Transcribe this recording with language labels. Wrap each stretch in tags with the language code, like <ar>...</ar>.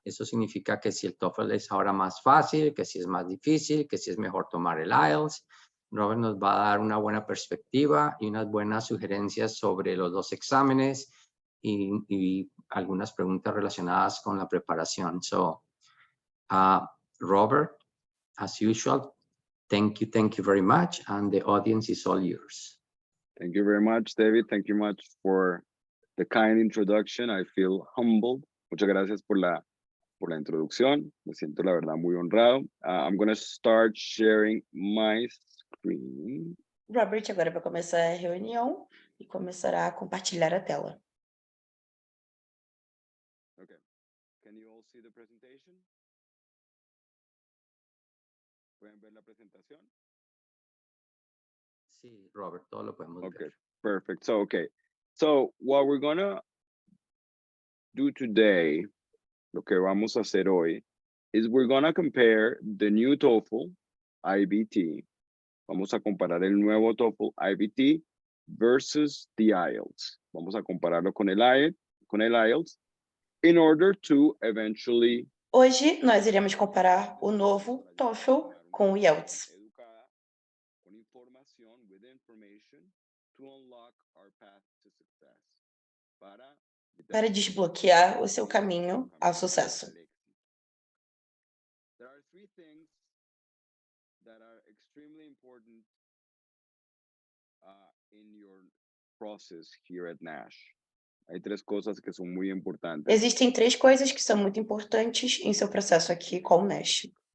<es>Eso significa que si el TOEFL es ahora más fácil, que si es más difícil, que si es mejor tomar el IELTS. Robert nos va a dar una buena perspectiva y unas buenas sugerencias sobre los dos exámenes y algunas preguntas relacionadas con la preparación.</es> <en>So, Robert, as usual, thank you very much, and the audience is all yours. Thank you very much, David. Thank you much for the kind introduction. I feel humbled.</en> <es>Muchas gracias por la introducción. Me siento, la verdad, muy honrado.</es> <en>I'm going to start sharing my screen.</en> <pt>Robert agora vai começar a reunião e começará a compartilhar a tela.</pt> <en>Okay. Can you all see the presentation?</en> <es>¿Pueden ver la presentación? Sí, Robert, todo lo podemos ver.</es> <en>Okay, perfect. So what we're gonna do today,</en> <es>lo que vamos a hacer hoy,</es> <en>is we're gonna compare the new TOEFL IBT.</en> <es>Vamos a comparar el nuevo TOEFL IBT</es> <en>versus the IELTS.</en> <es>Vamos a compararlo con el IELTS</es> <en>in order to eventually.</en> <pt>Hoje nós iremos comparar o novo TOEFL com o IELTS.</pt> <es>Con información,</es> <en>with information, to unlock our path to success.</en> <pt>Para desbloquear o seu caminho ao sucesso.</pt> <en>There are three things that are extremely important in your process here at Nash.</en> <es>Hay tres cosas que son muy importantes.</es> <pt>Existem três coisas que são muito importantes em seu processo aqui com o Nash.</pt>